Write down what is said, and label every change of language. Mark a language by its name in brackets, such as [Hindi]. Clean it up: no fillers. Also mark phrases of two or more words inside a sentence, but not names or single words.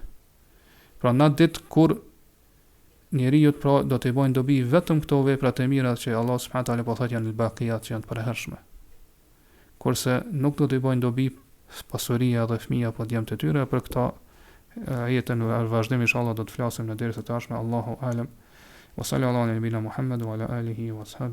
[Albanian] Pra në ditë kur njeriu pra do të bëjnë dobi vetëm këto veprat e mira që Allah [Arabic] سبحانه وتعالى [Albanian] po thotë janë baqiyat, që janë të përhershme. Kurse nuk do të bëjnë dobi pasuria dhe fëmia apo djemt e tyre. Për këta jetën në vazhdim inshallah do të flasim në derisa të ardhshme. [Arabic] الله أعلم. وصلى الله على نبينا محمد وعلى آله وصحبه